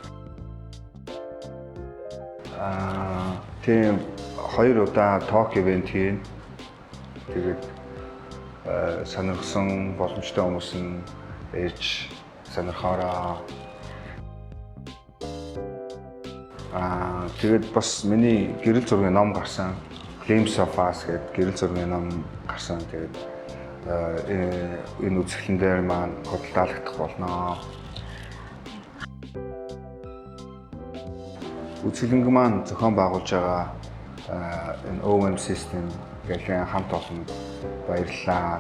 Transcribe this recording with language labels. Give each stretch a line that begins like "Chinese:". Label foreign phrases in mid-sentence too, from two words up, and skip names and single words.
Mongolian: Тийм 2 удаа
English: talk event
Mongolian: хийн. Тэгээд сонирхсон боломжтой хүмүүс нь ирж сонирхоороо. Тэгээд бас миний гэрэл зургийн ном гарсан. Glimpse of Us гэдэг гэрэл зургийн ном гарсан. Тэгээд энэ үзэсгэлэн дээр маань худалдаалагдах болно. Үзэсгэлэнг маань зохион байгуулж байгаа энэ OM System гэх хамт олон баярлалаа.